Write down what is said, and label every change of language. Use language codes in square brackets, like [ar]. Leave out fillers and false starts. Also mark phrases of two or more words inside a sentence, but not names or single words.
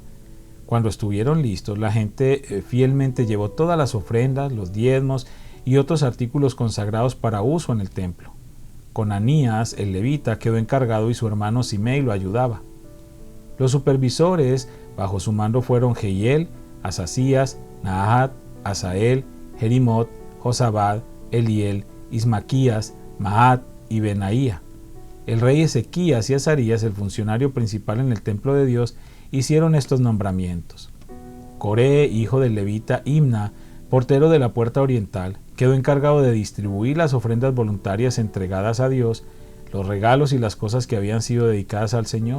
[es] Cuando estuvieron listos, la gente fielmente llevó todas las ofrendas, los diezmos y otros artículos consagrados para uso en el templo. Conanías, el levita, quedó encargado y su hermano Simei lo ayudaba. Los supervisores bajo su mando fueron Jehiel, Asasías, Nahat, Asael, Jerimot, Josabad, Eliel, Ismaquías, Mahat, y Benaía. El rey Ezequías y Azarías, el funcionario principal en el templo de Dios, hicieron estos nombramientos. Coré, hijo del levita Imna, portero de la puerta oriental, quedó encargado de distribuir las ofrendas voluntarias entregadas a Dios, los regalos y las cosas que habían sido dedicadas al Señor.